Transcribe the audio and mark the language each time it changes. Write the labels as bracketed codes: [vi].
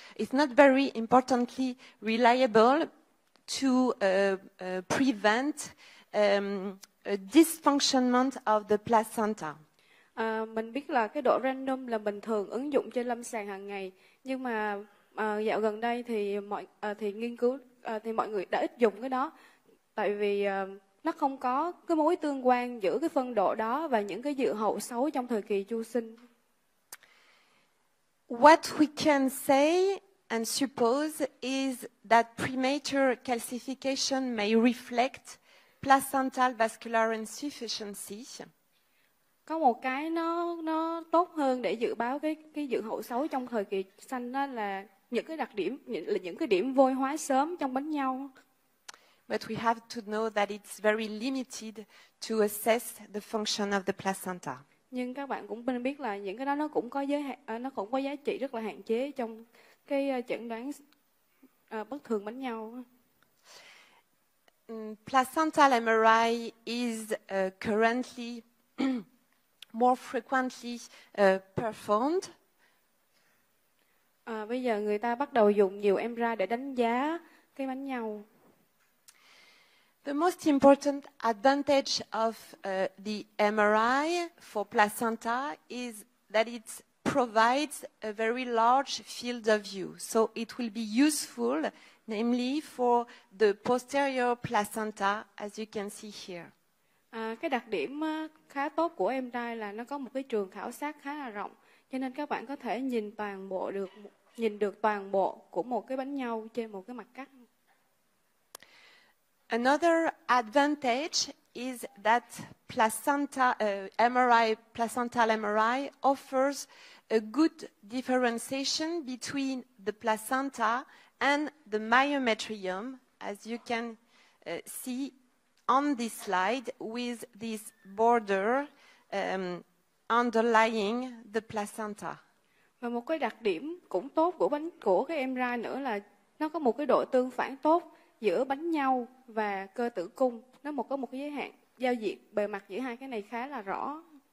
[en] It's not very importantly reliable to prevent a dysfunctionment of the placenta. [vi] Mình biết là cái độ random là bình thường ứng dụng trên lâm sàng hàng ngày, nhưng mà dạo gần đây thì nghiên cứu thì mọi người đã ít dùng cái đó, tại vì nó không có cái mối tương quan giữa cái phân độ đó và những cái dự hậu xấu trong thời kỳ chu sinh. [en] What we can say and suppose is that premature calcification may reflect placental vascular insufficiency. [vi] Có một cái nó tốt hơn để dự báo cái dự hậu xấu trong thời kỳ sanh, đó là những cái đặc điểm, những cái điểm vôi hóa sớm trong bánh nhau. [en] But we have to know that it's very limited to assess the function of the placenta. [vi] Nhưng các bạn cũng nên biết là những cái đó nó cũng có giá trị rất là hạn chế trong cái chẩn đoán bất thường bánh nhau. [en] Placental MRI is currently more frequently performed. [vi] Bây giờ người ta bắt đầu dùng nhiều MRI để đánh giá cái bánh nhau. [en] The most important advantage of the MRI for placenta is that it provides a very large field of view. So it will be useful, namely for the posterior placenta, as you can see here. [vi] Cái đặc điểm khá tốt của MRI là nó có một cái trường khảo sát khá là rộng, cho nên các bạn có thể nhìn được toàn bộ của một cái bánh nhau trên một cái mặt cắt. [en] Another advantage is that placental MRI offers a good differentiation between the placenta and the myometrium, as you can see on this slide with this border underlying the placenta. [vi] Và một cái đặc điểm cũng tốt của cái MRI nữa là nó có một cái độ tương phản tốt giữa bánh nhau và cơ tử cung. Nó có một cái giới hạn giao diện bề mặt giữa hai cái này khá là rõ.